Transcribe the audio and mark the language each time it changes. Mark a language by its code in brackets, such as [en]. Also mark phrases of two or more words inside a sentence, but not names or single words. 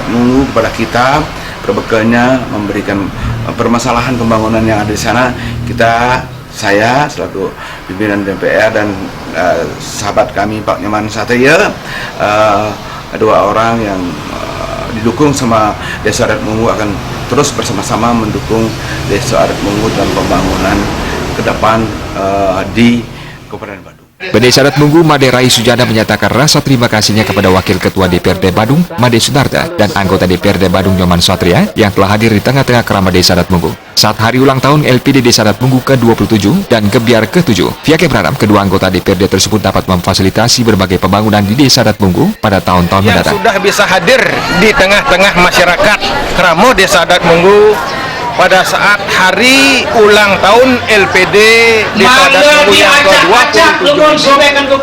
[id] Munggu kepada kita, berbekalnya memberikan permasalahan pembangunan yang ada di sana, saya selaku pimpinan DPR dan sahabat kami Pak Nyoman Satria, dua orang yang didukung sama Desa Adat Munggu akan terus bersama-sama mendukung Desa Adat Munggu dan pembangunan ke depan di Kabupaten Badung. Desa Adat Munggu Made Rai Sujana menyatakan rasa terima kasihnya kepada Wakil Ketua DPRD Badung Made Sunarto dan anggota DPRD Badung Nyoman Satria yang telah hadir di tengah-tengah keramat Desa Adat Munggu saat hari ulang tahun LPD Desa Adat Munggu ke-27 dan gebiar ke-7. Pihaknya berharap kedua anggota DPRD tersebut dapat memfasilitasi berbagai pembangunan di Desa Adat Munggu pada tahun-tahun mendatang. Yang sudah bisa hadir di tengah-tengah masyarakat Kramo Desa Adat Munggu pada saat hari ulang tahun LPD Desa Adat Munggu yang ke-27.